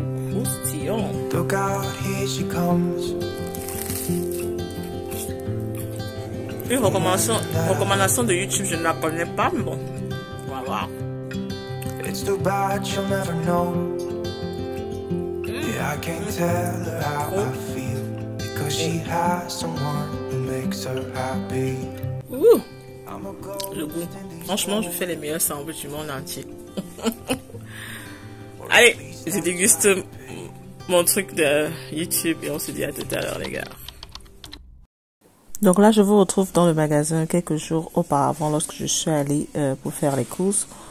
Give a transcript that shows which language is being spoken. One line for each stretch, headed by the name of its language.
French: Croustillant.
English: Look out, here she comes.
French: Une recommandation de YouTube, je ne la connais pas, mais bon, on va voir.
English: It's too bad she'll never know. Yeah, I can't tell her how I feel because she has someone who makes her happy.
French: Ouh, le goût. Franchement, je fais les meilleurs sandwichs du monde entier. Allez, je déguste mon truc de YouTube et on se dit à tout à l'heure, les gars. Donc là, je vous retrouve dans le magasin quelques jours auparavant lorsque je suis allée pour faire les courses.